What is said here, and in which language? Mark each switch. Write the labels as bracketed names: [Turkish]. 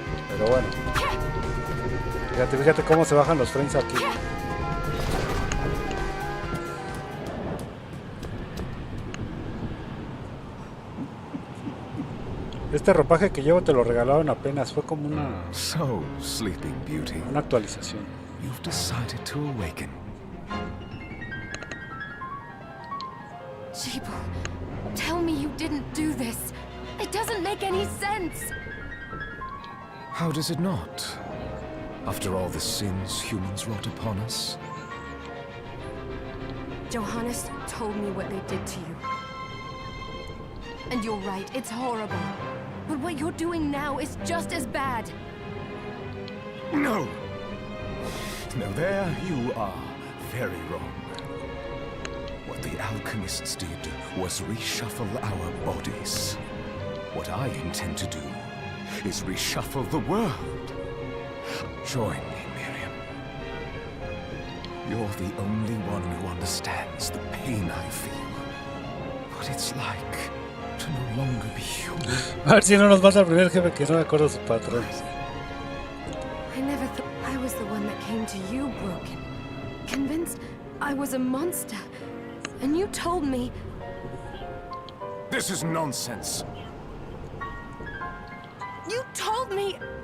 [Spanish] Pero bueno. Fíjate cómo se bajan los frames aquí. Este ropaje que llevo te lo regalaron apenas, fue como una actualización. [English] You've decided to awaken. Chibo, tell me you didn't do this. It doesn't make any sense. How does it not? After all the sins humans wrought upon us? Johannes told me what they did to you. And you're right, it's horrible. But what you're doing now is just as bad. No! No, there you are very wrong. What the alchemists did was reshuffle our bodies. What I intend to do is reshuffle the world. Join me, Miriam. You're the only one who understands the pain I feel. What it's like to no longer be human. [Spanish] A ver si no nos mata el primer jefe, que no me acuerdo su patrón. [English] I never thought I was the one that came to you broken. Convinced I was a monster. And you told me... This is nonsense. You told me...